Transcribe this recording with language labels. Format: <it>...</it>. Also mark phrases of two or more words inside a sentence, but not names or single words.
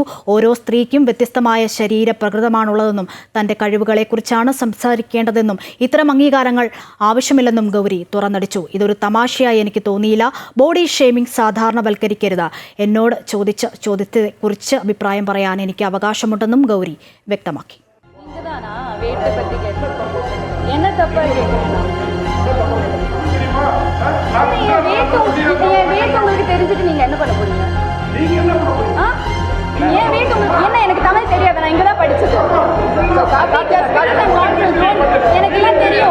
<ml>ഓരോ സ്ത്രീക്കും വ്യത്യസ്തമായ ശരീരപ്രകൃതമാണുള്ളതെന്നും തന്റെ കഴിവുകളെക്കുറിച്ചാണ് സംസാരിക്കേണ്ടതെന്നും ഇത്തരം അംഗീകാരങ്ങൾ ആവശ്യമില്ലെന്നും ഗൗരി തുറന്നടിച്ചു. ഇതൊരു തമാശയായി എനിക്ക് തോന്നിയില്ല.</ml> <en>body shaming</en> <ml>സാധാരണവൽക്കരിക്കരുത്. എന്നോട് ചോദിച്ച ചോദ്യത്തെക്കുറിച്ച് അഭിപ്രായം പറയാൻ എനിക്ക് അവകാശമുണ്ടെന്നും ഗൗരി വ്യക്തമാക്കി.</ml> <ta>எனக்கு தமிழ் தெரியாது, நான் இங்கதான் படிச்சது. எனக்கு எல்லாம் தெரியும்.</ta>